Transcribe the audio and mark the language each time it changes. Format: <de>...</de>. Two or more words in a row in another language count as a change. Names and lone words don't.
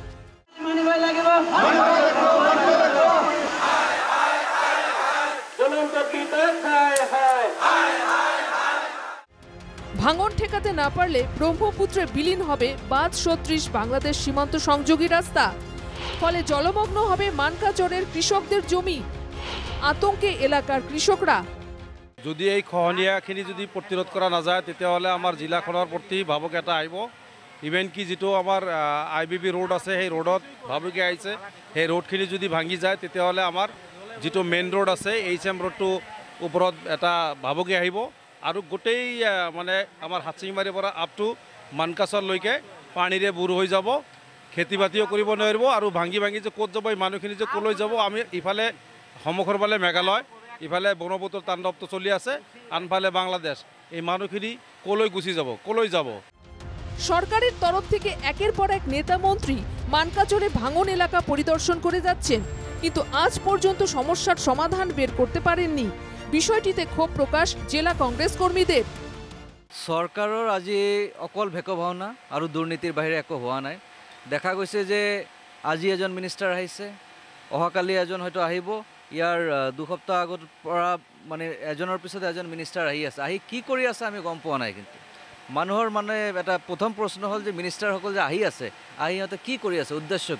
<bn>ভাঙন ঠেকাতে না পারলে ব্রহ্মপুত্রে বিলীন হবে বাঁধ সদৃশ বাংলাদেশ সীমান্ত সংযোগী রাস্তা। ফলে জলমগ্ন হবে মানকাচরের কৃষকদের জমি। আতঙ্কে এলাকার কৃষকরা।</bn> <as>যদি এই খহনীয়াখিনি যদি প্ৰতিৰোধ কৰা নাযায় তেতিয়াহ'লে আমাৰ জিলাখনৰ প্ৰতি ভাবুক এটা আহিব। ইভেন কি যিটো আমাৰ IBB ৰোড আছে সেই ৰোডত ভাবুকি আহিছে, সেই ৰোডখিনি যদি ভাঙি যায় তেতিয়াহ'লে আমাৰ যিটো</as> <en>main road</en> <as>আছে HM ৰোডটো ওপৰত এটা ভাবুকি আহিব আৰু গোটেই মানে আমাৰ হাটশিঙিমাৰীৰ পৰা</as> <en>up to</en> <as>মানকাচৰলৈকে পানীৰে বুৰ হৈ যাব। খেতি বাতিও কৰিব নোৱাৰিব আৰু ভাঙি ভাঙি যে ক'ত যাব এই মানুহখিনি যে ক'লৈ যাব। আমি ইফালে সন্মুখৰ ফালে মেঘালয়, ইফালে ব্ৰহ্মপুত্ৰৰ তাণ্ডৱটো চলি আছে, আনফালে বাংলাদেশ। এই মানুহখিনি ক'লৈ গুচি যাব, ক'লৈ যাব?</as> <bn>সরকারের তরফ থেকে একের পর এক নেতা মন্ত্রী মানকাচরে ভাঙন এলাকা পরিদর্শন করে যাচ্ছেন, কিন্তু আজ পর্যন্ত সমস্যার সমাধান বের করতে পারেননি। বিষয়টিতে ক্ষোভ প্রকাশ জেলা কংগ্রেস কর্মীদের।</bn> <as>সরকারের আজি অকল ভেক ভাওনা আৰু দুর্নীতির বাহিরে একো হোৱা নাই। দেখা গৈছে যে আজি এজন মিনিষ্টাৰ আহিছে, অহাকালি এজন হয়তো আহিব। ইয়াৰ 2 সপ্তাহ আগৰ পৰা মানে এজনৰ পিছত এজন মিনিষ্টাৰ আহি আছে। আহি কি কৰি আছে আমি গম পোৱা নাই। কিন্তু মানুহৰ মানে এটা প্ৰথম প্ৰশ্ন হ'ল যে মিনিষ্টাৰসকল যে আহি আছে, আহি সিহঁতে কি কৰি আছে, উদ্দেশ্য কি?</as>